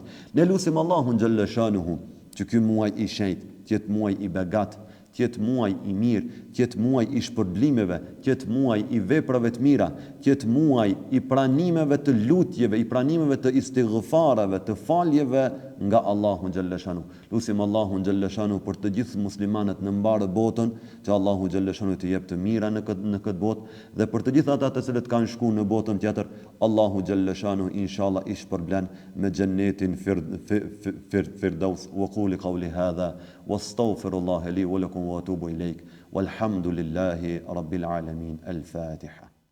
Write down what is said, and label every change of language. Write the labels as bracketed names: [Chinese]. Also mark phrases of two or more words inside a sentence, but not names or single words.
[Albanian] Ne lutim Allahun xhalleshanuhu që ky muaj I shenjtë të jetë muaj I begat, të jetë muaj I mirë, të jetë muaj I shpërblimeve, të jetë muaj I veprave të mira, të jetë muaj I pranimeve të lutjeve, I pranimeve të istighfarave, të faljeve nga Allahu xhalleshanu. Lutim Allahun xhalleshanu për të gjithë muslimanët në mbarë botën, që Allahu xhalleshanu të jep të mira në këtë botë, dhe për të gjithë ata të cilët kanë shkuar në botën tjetër, Allahu xhalleshanu inshallah I shpërblen me xhennetin firdaus. [Arabic] وأقول قولي هذا وأستغفر الله لي ولكم وأتوب إليك. والحمد لله رب العالمين. Al-Fatiha.